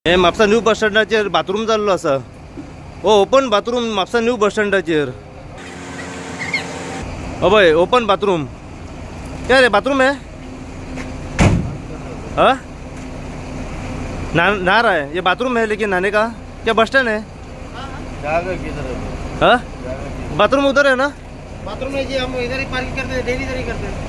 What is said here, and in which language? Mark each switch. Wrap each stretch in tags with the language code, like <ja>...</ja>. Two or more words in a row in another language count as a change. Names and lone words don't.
<kok>हे म्हापसा न्यू बस स्टँडाचेर बाथरूम जाल्लो आसा। ओ</kok> <en>open bathroom</en> <kok>म्हापसा न्यू बस स्टँडाचेर।</kok> <hi>अबय</hi> <en>open bathroom.</en> <hi>क्या रे बाथरूम है? हाँ नहा रहा है। ये बाथरूम है लेकिन नहाने का क्या</hi> <en>bus stand</en> <hi>है? हाँ बाथरूम उधर है ना? बाथरूम है जी, हम इधर ही पार्किंग करते हैं, डेली इधर ही करते हैं।</hi>